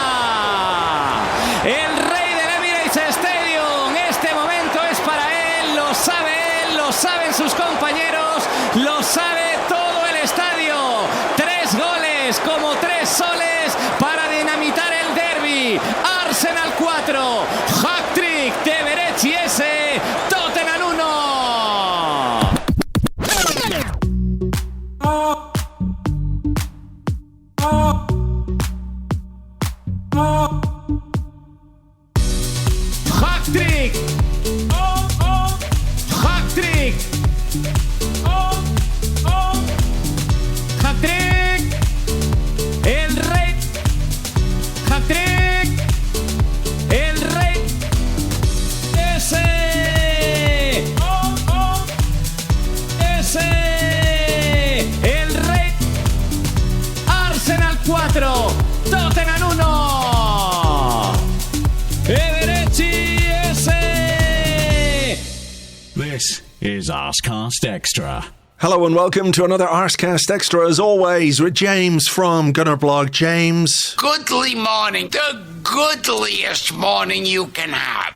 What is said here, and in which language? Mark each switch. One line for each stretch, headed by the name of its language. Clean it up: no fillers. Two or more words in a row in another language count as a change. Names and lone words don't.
Spanish: El rey del Emirates Stadium. Este momento es para él. Lo sabe él, lo saben sus compañeros, lo sabe todo el estadio. 3 goles como 3 soles para dinamitar el derbi. Arsenal 4, hat-trick de Eberechi Eze, Tottenham 1. Hat-trick. Hat-trick. Hat-trick. El rey. Hat-trick. El rey. Ese. Ese. El rey. Arsenal 4. Tottenham 1. Eberechi Eze.
English: This is Arsecast Extra. Hello and welcome to another Arsecast Extra, as always, with James from Gunnerblog. James. Goodly morning. The goodliest morning you can have.